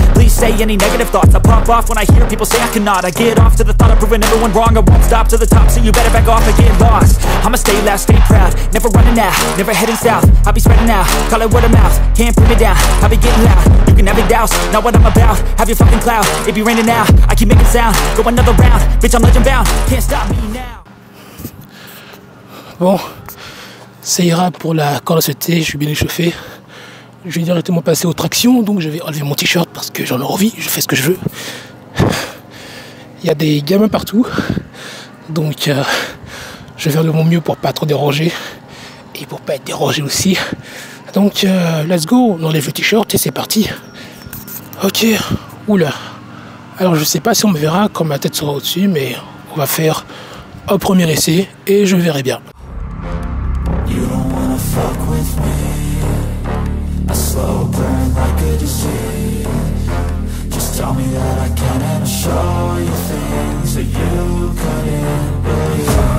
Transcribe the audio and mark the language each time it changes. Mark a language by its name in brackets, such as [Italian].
[English] Please say any negative thoughts, I pop off when I hear people say I cannot. I get off to the thought of proving everyone wrong, I won't stop to the top, so you better back off and get lost. I'ma stay loud, stay proud, never running out, never heading south. I'll be spreading out, call it word of mouth, can't put me down, I'll be getting loud. You can have it douse, not what I'm about, have your fucking cloud. It be raining now, I keep making sound, go another round, bitch I'm legend bound, can't stop me now. [French] Bon, ça ira pour la corde à sauter, je suis bien échauffé. Je vais directement passer aux tractions, donc je vais enlever mon t-shirt parce que j'en ai envie, je fais ce que je veux. Il y a des gamins partout, donc je vais faire de mon mieux pour pas trop déranger et pour pas être dérangé aussi. Donc [English] let's go, [French] on enlève le t-shirt et c'est parti. Ok, oula. Alors je sais pas si on me verra quand ma tête sera au-dessus, mais on va faire un premier essai et je verrai bien. [English] You don't wanna fuck with me. A slow burn like a disease. Just tell me that I can and I'll show you things that you couldn't believe.